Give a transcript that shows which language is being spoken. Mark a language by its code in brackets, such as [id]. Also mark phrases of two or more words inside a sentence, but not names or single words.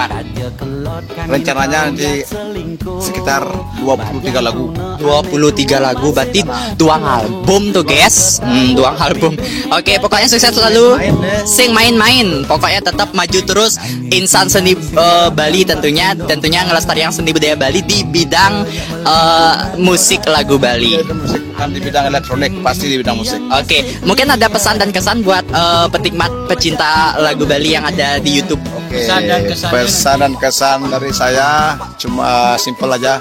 [id] Rencananya nanti sekitar 23 lagu. 23 lagu, berarti 2 album tuh guys. 2 album. Oke, pokoknya sukses selalu. [ban] Sing main-main. [id] Pokoknya tetap maju terus. Insan seni Bali tentunya ngelestarikan seni budaya Bali di bidang musik lagu Bali. Kan di bidang elektronik, pasti di bidang musik. Oke, mungkin ada pesan dan kesan buat pecinta lagu Bali yang ada di YouTube. Oke, pesan dan kesan dari saya cuma simple aja.